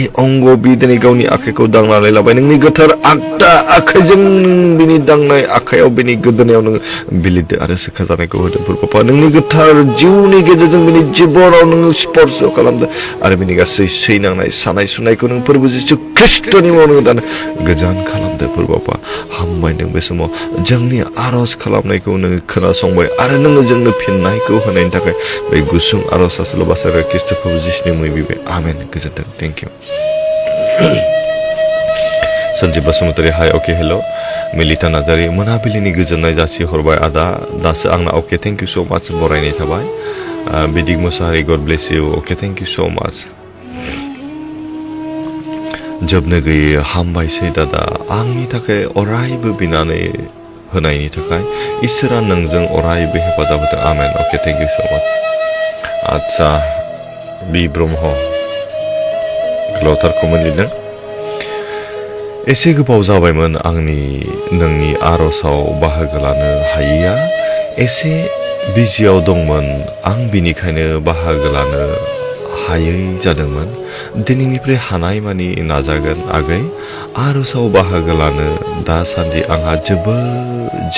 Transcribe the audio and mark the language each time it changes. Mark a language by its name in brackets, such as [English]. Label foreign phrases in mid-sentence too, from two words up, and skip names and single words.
[Bodo] अंग बि दिनै गावनि आखाइखौ दांनानै लाबाय नोंनि गोथार आगदा आखाइजों बिनि दांनाय आखाइयाव बेनि गोदोनायाव नोङो बिलिरदो आरो सोखा जानायखौ होदो फोरबो नोंनि गोथार जिउनि गेजेरजों बेनि जिबनाव नोङो स्पर्श खालामदो आरो बेनि गासै सैनांनाय सानाय सुनायखौ नों फोरबो जिसु ख्रिस्टनि मुङाव नोङो दानो गोजान खालामदो फोरबो हामबायदों बे समाव जोंनि आरज खालामनायखौ नोङो खोनासंबाय आरो नोङो जोंनो फिननायखौ होनायनि थाखाय बे गुसुं आरज Basara Kristofu Jishni Muibibe. Amen. Goजोन्थों. [English] Thank you. Sanjib Basumutari hi okay hello. [Bodo] Milita Nazari Monabilini गोजोननाय जासि हरबाय आदा दासो आंना [English] okay thank you so much [Bodo] बरायनाय थाबाय. [English] Bidig Musari God bless you. Okay thank you so much. [Bodo] जोबनो गैयै हामबायसै दादा आंनि थाखाय अरायबो बिनानै होनायनि थाखाय इसोरा नोंजों अरायबो हेफाजाब होथों. [English] Amen. Okay thank you so much. [Bodo] आच्छा बि ब्रह्म गोलावथार कमेन्ट लिरदों एसे गोबाव जाबायमोन आंनि नोंनि आर'जआव बाहागो लानो हायैया एसे बिजियाव दंमोन आं बिनिखायनो बाहागो लानो हायै जादोंमोन दिनैनिफ्राय हानायमानि नाजागोन आगै आर'जआव बाहागो लानो दासान्दि आंहा जोबोद